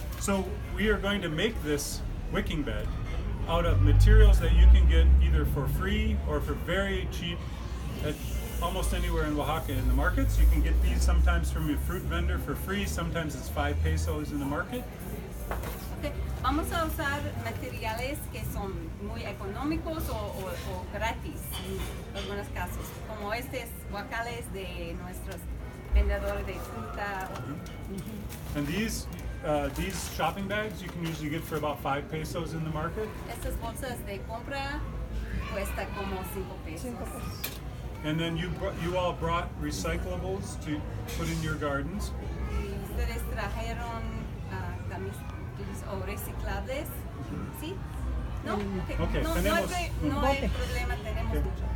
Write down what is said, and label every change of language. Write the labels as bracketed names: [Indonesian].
[English] So we are going to make this wicking bed out of materials that you can get either for free or for very cheap at almost anywhere in Oaxaca in the markets. You can get these sometimes from your fruit vendor for free, sometimes it's 5 pesos in the market. Okay. [Spanish] Vamos a usar materiales que son muy económicos o gratis en algunos casos, como estos guacales de nuestros vendedores de fruta. [English] And these shopping bags you can usually get for about 5 pesos in the market. [Spanish] Estas bolsas de compra cuesta como 5 pesos. [English] And then you all brought recyclables to put in your gardens. [Spanish] Y ustedes trajeron camisas o reciclables, ¿sí? ¿No? [English] Okay, [Spanish] No hay problema, tenemos mucho.